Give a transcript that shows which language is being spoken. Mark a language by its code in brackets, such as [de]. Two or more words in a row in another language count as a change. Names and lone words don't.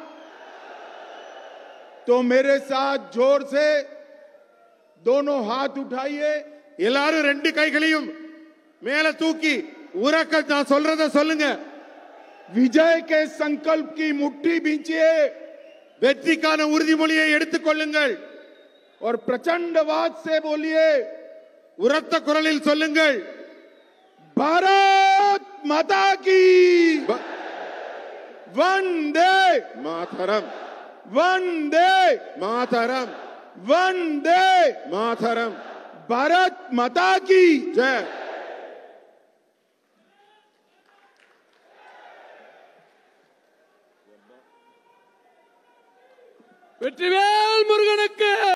[hi] तो मेरे साथ जोर से दोनों हाथ उठाइए. [ta] எல்லாரும் 2 கைகளையும் மேல தூக்கி உரக்க நான் சொல்றத சொல்லுங்க. [hi] विजय के संकल्प की मुट्ठी बींचिए [ta] வெற்றிக்கான உறுதிமொழியை எடுத்துக் கொள்ளுங்கள் [hi] और प्रचंडवाद से बोलिए [ta] உரத்த குரலில் சொல்லுங்கள் [hi] भारत माता की वंदे மாதரம் वंदे மாதரம் वंदे மாதரம் भारत माता की ஜெய் [ta] வெற்றிவேல் முருகனுக்கு